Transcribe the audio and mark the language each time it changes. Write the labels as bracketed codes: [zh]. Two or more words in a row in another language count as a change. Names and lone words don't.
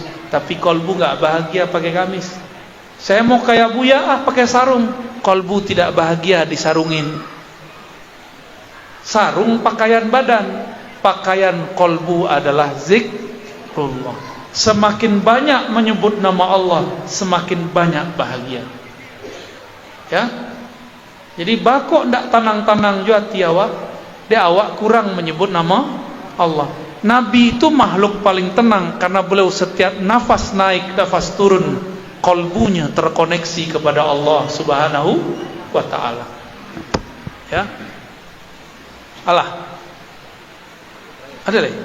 [id] Tapi kalbu nggak bahagia pakai gamis. Saya mau kayak Buya pakai sarung, kalbu tidak bahagia disarungin. Sarung pakaian badan, pakaian kalbu adalah zikrullah. Semakin banyak menyebut nama Allah, semakin banyak bahagia. [min] Ya. Jadi bakok ndak tanang-tanang jua tiawak, dia awak kurang menyebut nama Allah. [id] Nabi itu makhluk paling tenang karena beliau setiap nafas naik, nafas turun, kalbunya terkoneksi kepada Allah [ar] سبحانه وتعالى. [id] Ya. Allah. Ada lagi?